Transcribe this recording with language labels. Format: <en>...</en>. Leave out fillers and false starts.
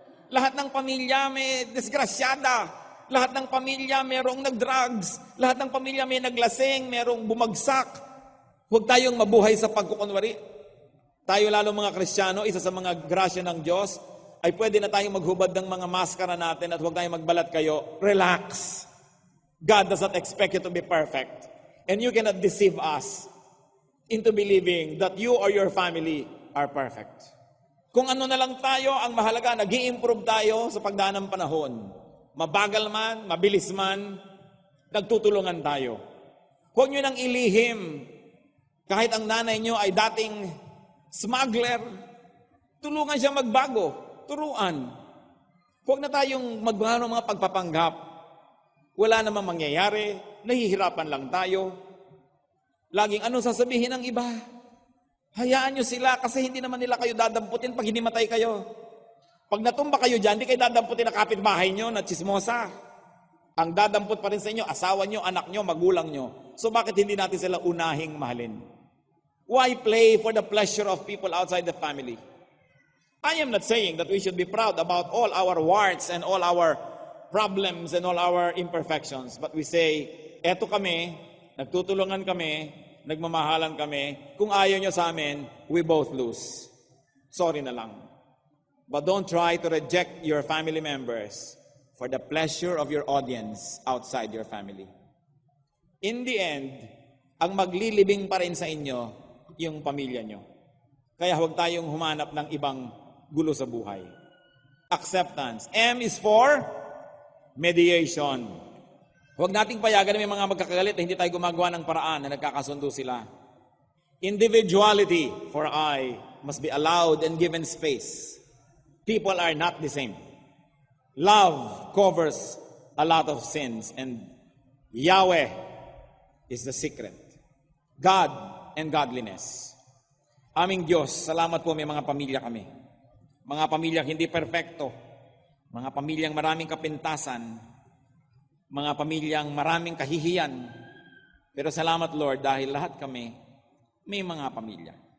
<tl>Lahat ng pamilya may disgrasyada. Lahat ng pamilya mayroong nag-drugs. Lahat ng pamilya may naglasing, mayroong bumagsak. Huwag tayong mabuhay sa pagkukunwari. Tayo lalo mga Kristiyano, isa sa mga grasya ng Diyos, ay pwede na tayong maghubad ng mga maskara natin at huwag tayong magbalat kayo.</tl> <en>Relax. God does not expect you to be perfect. And you cannot deceive us into believing that you or your family are perfect.</en> <tl>Kung ano na lang tayo, ang mahalaga, nag-i-improve tayo sa pagdaan ng panahon. Mabagal man, mabilis man, nagtutulungan tayo. Huwag nyo nang ilihim. Kahit ang nanay nyo ay dating smuggler, tulungan siya magbago. Turuan. Huwag na tayong magbago ng mga pagpapanggap. Wala namang mangyayari, nahihirapan lang tayo. Laging ano sasabihin ng iba? Hayaan nyo sila kasi hindi naman nila kayo dadamputin pag hindi matay kayo. Pag natumba kayo dyan, hindi kayo dadamputin na kapitbahay nyo na chismosa. Ang dadamput pa rin sa inyo, asawa nyo, anak nyo, magulang nyo. So bakit hindi natin sila unahing mahalin?</tl> <en>Why play for the pleasure of people outside the family? I am not saying that we should be proud about all our warts and all our problems and all our imperfections. But we say,</en> <tl>eto kami, nagtutulungan kami, nagmamahalan kami. Kung ayaw nyo sa amin,</tl> <en>we both lose. Sorry</en> <tl>na lang.</tl> <en>But don't try to reject your family members for the pleasure of your audience outside your family. In the end,</en> <tl>ang maglilibing pa rin sa inyo, yung pamilya nyo. Kaya huwag tayong humanap ng ibang gulo sa buhay. Acceptance.</tl> <en>M is for mediation.</en> <tl>Huwag nating payagan na may mga magkakagalit na hindi tayo gumagawa ng paraan na nagkakasundo sila.</tl> <en>Individuality, for I must be allowed and given space. People are not the same. Love covers a lot of sins and Yahweh is the secret. God and godliness.</en> <tl>Aming Diyos, salamat po may mga pamilya kami. Mga pamilyang hindi perpekto. Mga pamilyang maraming kapintasan, mga pamilyang maraming kahihiyan. Pero salamat Lord dahil lahat kami may mga pamilya.</tl>